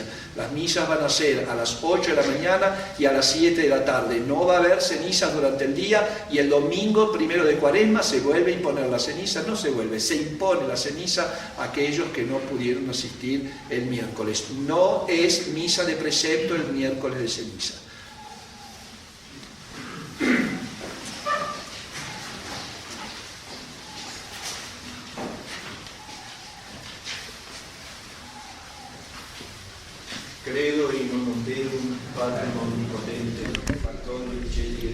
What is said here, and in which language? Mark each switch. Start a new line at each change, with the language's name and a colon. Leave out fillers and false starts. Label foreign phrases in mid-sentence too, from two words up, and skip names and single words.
Spanish: Las misas van a ser a las 8 de la mañana y a las 7 de la tarde. No va a haber cenizas durante el día, y el domingo 1 de Cuaresma se vuelve a imponer la ceniza. No se vuelve, se impone la ceniza a aquellos que no pudieron asistir el miércoles. No es misa de precepto el miércoles de ceniza.
Latin: Credo in unum Deum, Patrem omnipotente, Factor dei cieli